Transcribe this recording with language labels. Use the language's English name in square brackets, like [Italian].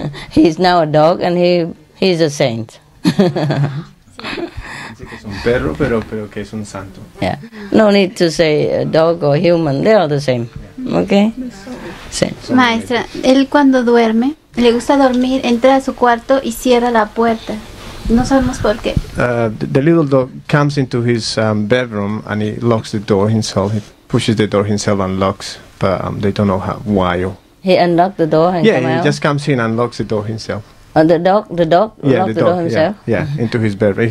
[English] He's now a dog and he's a saint. [Spanish] Dice que es un perro, pero que es un santo. [English] Yeah. No need to say a dog or human. They are the same. Okay? Same. [Spanish] Maestra, él cuando duerme, le gusta dormir, entra a su cuarto y cierra la puerta. No sabemos por qué. [English] The little dog comes into his bedroom and he locks the door himself. He pushes the door himself and locks, but they don't know why. He unlocked the door and come out? He just comes in and locks the door himself. The dog locked the door himself? Yeah, into his bedroom.